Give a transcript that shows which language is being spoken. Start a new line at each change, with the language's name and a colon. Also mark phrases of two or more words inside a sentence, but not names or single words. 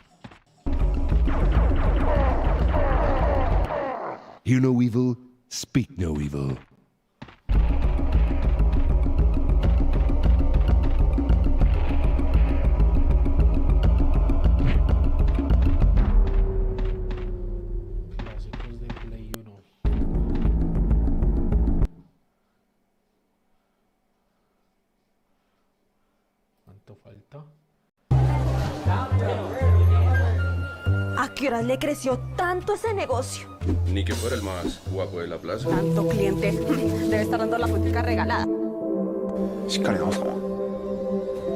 English: Hear no evil, speak no evil.
Spanish: Clásicos de Play 1. ¿Cuánto falta? ¿A qué hora le creció tanto ese negocio? Ni que fuera el más guapo de la plaza. Tanto cliente. Debe estar dando la fuetica regalada.
Japanese: しっかり直そう。